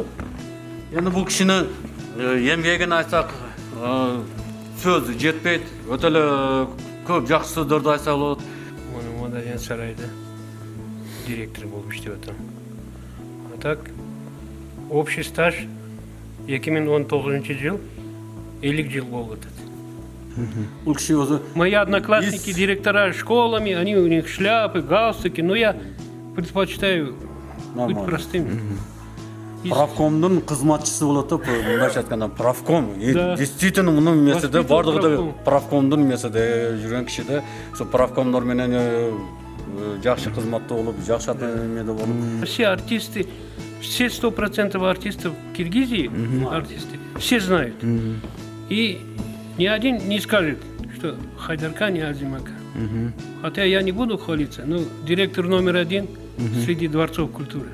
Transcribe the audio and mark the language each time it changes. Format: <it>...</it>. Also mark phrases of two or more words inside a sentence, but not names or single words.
<ky>Эми бул кишинин эмгегин айтсак, сөз жетпейт, өтө эле көп жакшы сөздөрдү айтса болот. Муну Мадариян сарайда директор болуп иштеп атам.</ky> <ru>А так общий стаж</ru> <ky>2019 жыл 50 жыл болуп атат. Бул киши өзү</ky> <ru>Мои одноклассники, директора школами, они у них шляпы, галстуки, но я предпочитаю быть простым.</ru> <ky>правкомдун кызматчысы болот деп, мындайча айтканда правком. Действительно мунун эмесиде бардыгы правкомдун эмесиде жүргөн кишиде, ошо правкомдор менен жакшы кызматта болуп, жакшы эмеде болуп.</ky> <ru>Все артисты, все 100% артистов Киргизии, артисты, все знают. И ни один не скажет, что Хайдаркан не Азим Ака. Хотя я не буду хвалиться, но директор номер 1 среди дворцов культуры.</ru>